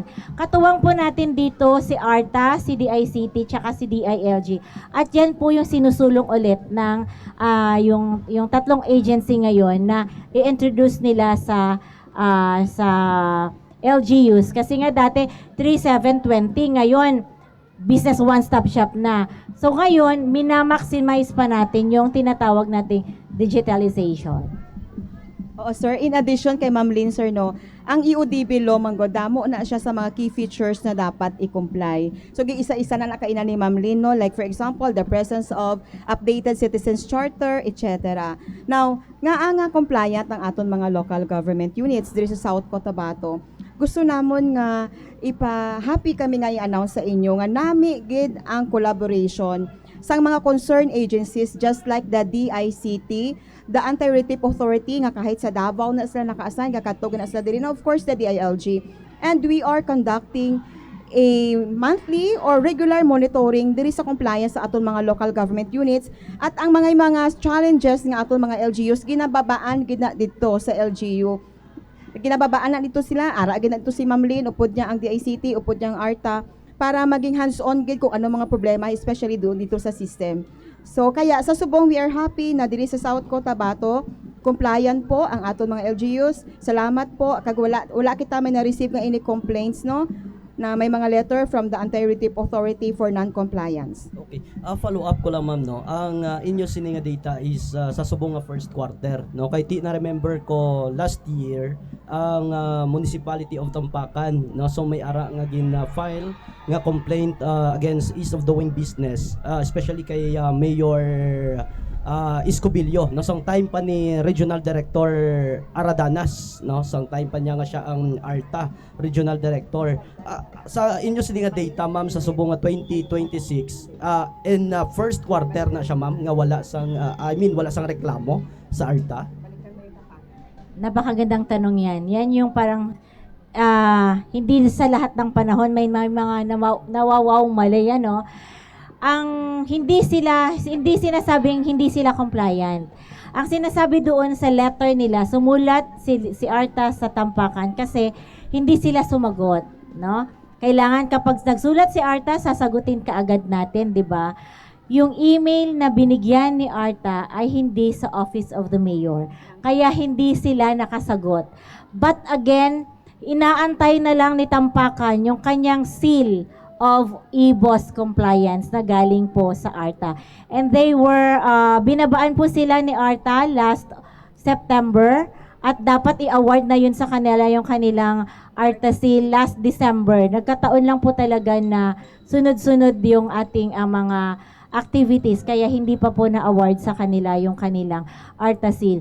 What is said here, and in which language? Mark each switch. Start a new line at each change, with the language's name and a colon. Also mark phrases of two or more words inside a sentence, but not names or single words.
Filipino: Katuwang po natin dito si ARTA, si DICT, tsaka si DILG. At yan po yung sinusulong ulit ng yung tatlong agency ngayon na i-introduce nila sa LGUs. Kasi nga dati 3720, ngayon business one-stop shop na. So ngayon, minamaximize pa natin yung tinatawag nating digitalization. Oo, sir.
English: In addition
Hiligaynon: kay Ma'am Lynn, sir, no, ang EODB law, damo na siya sa mga
English: key features
Hiligaynon: na dapat i-comply. So, isa-isa na nakainan ni Ma'am Lynn,
English: no, like for example, the presence of updated citizens charter, etc. Now,
Hiligaynon: nga compliant ang aton mga
English: local government units
Hiligaynon: diri sa South Cotabato. Gusto namon nga happy kami nga i-announce sa inyo nga nami gid ang collaboration sa mga
English: concerned agencies just like the DICT, the Anti-Rape Authority
Hiligaynon: nga kahit sa Davao na sila naka-assign, kakatog na sila diri,
English: of course the DILG. And we are conducting a monthly or regular monitoring
Hiligaynon: diri sa compliance sa aton mga
English: local government units
Hiligaynon: at ang mga challenges nga aton mga LGUs ginababaan gid na dito sa LGU. Ginababaan na dito sila, gid na dito si Ma'am Lynn, upod niya ang DICT, upod niya ang ARTA para maging hands-on gid kung ano mga problema especially doon dito sa system. So kaya sa subong
English: we are happy
Hiligaynon: na diri sa South Cotabato compliant po ang aton mga LGUs. Salamat po kag wala kita may na-receive nga
English: any complaints,
Hiligaynon: no, na may mga letter
English: from the Anti-Rape Authority for non-compliance.
Hiligaynon: Okay.
English: Follow up
Hiligaynon: ko lang ma'am, no. Ang inyo sini nga data is sa subong nga
English: first quarter,
Hiligaynon: no. Kay na remember ko last year ang municipality of Tampakan, no. So may ara nga file nga complaint against
English: ease of doing business,
Hiligaynon: especially kay Mayor Escobillo, no, sang time pa ni
English: Regional Director
Hiligaynon: Aradanas, no, sang time pa niya nga siya ang ARTA Regional Director. Sa inyo sini nga data ma'am sa subong nga 2026
English: in first quarter
Hiligaynon: na siya ma'am nga wala sang reklamo sa ARTA.
Filipino: Napakagandang tanong yan. Yan yung parang hindi sa lahat ng panahon may mga nawawaw mali yan, no. Ang hindi sinasabing hindi sila compliant. Ang sinasabi doon sa letter nila, sumulat si ARTA sa Tampakan kasi hindi sila sumagot, no? Kailangan kapag nagsulat si ARTA, sasagutin kaagad natin, 'di ba? Yung email na binigyan ni ARTA ay hindi sa Office of the Mayor. Kaya hindi sila nakasagot.
English: But again,
Filipino: inaantay na lang ni Tampakan yung kanyang
English: seal of e-boss compliance
Filipino: na galing po sa ARTA.
English: And they were,
Filipino: binabaan po sila ni ARTA
English: last September
Filipino: at dapat i-award na yun sa kanila yung kanilang ARTA seal
English: last December.
Filipino: Nagkataon lang po talaga na sunod-sunod yung ating mga activities kaya hindi pa po na-award sa kanila yung kanilang ARTA seal.